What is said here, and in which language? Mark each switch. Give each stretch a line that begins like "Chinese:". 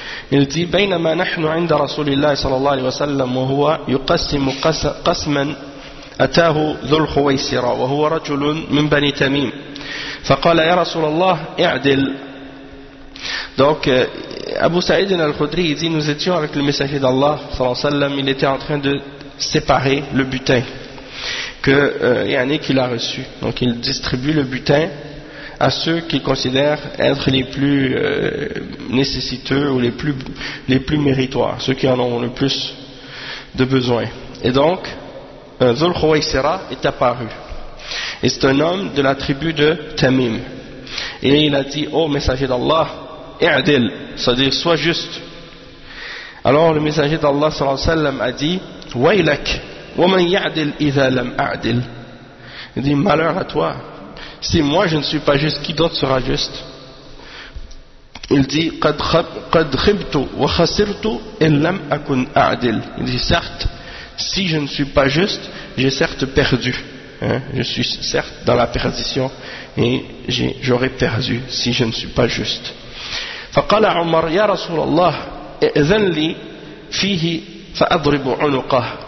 French: Il dit:
Arabic: بينما نحن عند رسول الله صلى الله عليه وسلم وهو يقسم قسما أتاه ذو الخويسرة وهو رجل من بني تميم فقال يا رسول الله اعدل.
French: Donc Abu Sa'id al-Khudri dit: nous étions avec le messager d'Allah sallallahu alayhi wa sallam, il était en train de séparer le butin qu'il a reçu. Donc il distribue le butin à ceux qu'il considère être les plus nécessiteux ou les plus méritoires, ceux qui en ont le plus de besoin. Et donc Dhul Khuwaysira est apparu. Et c'est un homme de la tribu de Tamim. Et il a dit: ô messager d'Allah, i'dil, c'est-à-dire sois juste. Alors le messager d'Allah sallallahu alayhi wa sallam a dit:
Arabic: waylak, wa man ya'dil idha lam a'dil.
French: Il dit: malheur à toi si moi je ne suis pas juste, qui d'autre sera juste? Il dit
Arabic: قَدْ خِبْتُ وَخَسِرْتُ إِنْ لَمْ أَكُنْ أَعْدِلْ.
French: Il dit certes, si je ne suis pas juste, j'ai certes perdu. Hein? Je suis certes dans la perdition et j'aurai perdu si je ne suis pas juste.
Arabic: فَقَالَ عُمَرْ يَا رَسُولَ اللَّهِ اِذَنْ لِي فِيهِ فَأَضْرِبُ عُنُقَهِ.